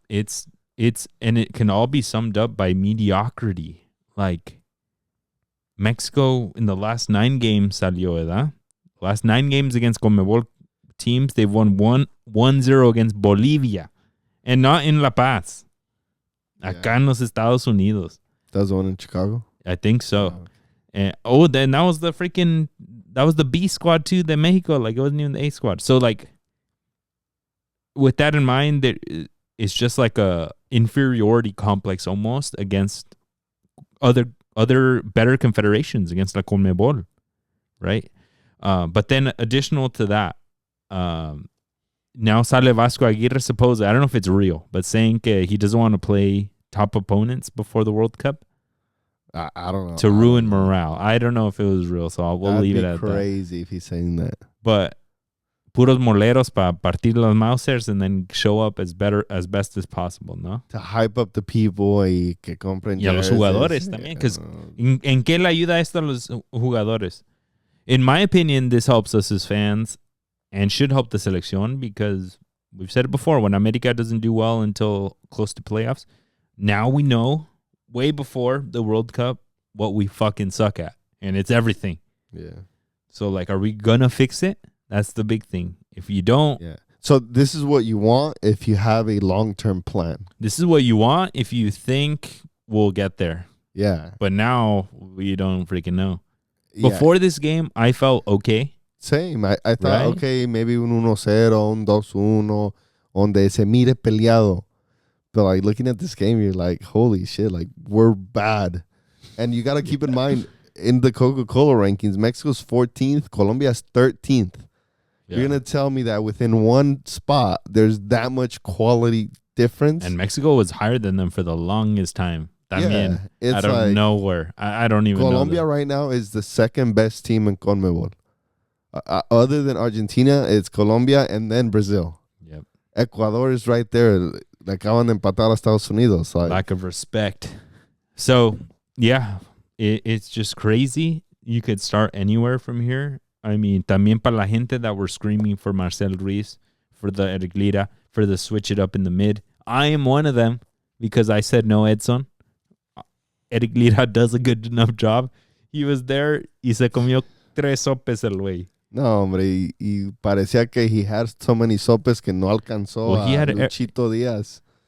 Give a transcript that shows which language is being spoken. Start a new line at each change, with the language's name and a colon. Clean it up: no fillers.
English: It's and it can all be summed up by mediocrity. Like, Mexico in the last 9 games
Spanish: salió, ¿verdad?
English: Last 9 games against Conmebol teams, they've won 1-0 against Bolivia, and not in La Paz.
Spanish: Acá en los Estados Unidos.
English: That was the one in Chicago? I think so. Oh, okay. And then that was the B squad too, the Mexico. Like, it wasn't even the A squad. So, like, with that in mind, it's just like a inferiority complex almost against other better confederations, against la Conmebol, right? But then additional to that, now sale Vasco Aguirre, supposedly, I don't know if it's real, but saying he doesn't want to play top opponents before the World Cup. I don't know. To ruin morale. I don't know if it was real, so we'll leave it at that. That'd be crazy if he's saying that. But
Spanish: puros moleros para partir los Mausers
English: and then show up as best as possible, ¿no? To hype up the people
Spanish: y que compren.
English: Y a los jugadores también. Because ¿en qué le ayuda esto a los jugadores? In my opinion, this helps us as fans and should help the Seleccion because we've said it before, when America doesn't do well until close to playoffs, now we know way before the World Cup what we fucking suck at. And it's everything. Yeah. So, like, are we going to fix it? That's the big thing. If you don't. Yeah. So this is what you want if you have a long-term plan. This is what you want if you think we'll get there. Yeah. But now we don't freaking know. Before this game, I felt okay. Same. I thought, right?
Spanish: okay, maybe un 1-0, un 2-1, donde se mire peleado.
English: But like looking at this game, you're like, holy shit, like we're bad. And you got to keep in mind, in the Coca-Cola rankings, Mexico's 14th, Colombia's 13th. Yeah. You're going to tell me that within one spot, there's that much quality difference? And Mexico was higher than them for the longest time. También, out of like, nowhere. I don't even know. Colombia right now is the second best team in CONMEBOL. Other than Argentina, it's Colombia and then Brazil. Yep. Ecuador is right there.
Spanish: Le acaban de empatar a Estados Unidos.
English: Like. Lack of respect. So, yeah, it's just crazy. You could start anywhere from here. I mean,
Spanish: también para la gente
English: that were screaming for Marcel Ruiz, for the Eric Lira, for the switch it up in the mid. I am one of them because I said no, Edson. Eric Lira does a good enough job.
Spanish: He was there y se comió 3 sopes el güey. No, hombre, y parecía que
English: he had so many
Spanish: sopes que no alcanzó a Luchito Díaz.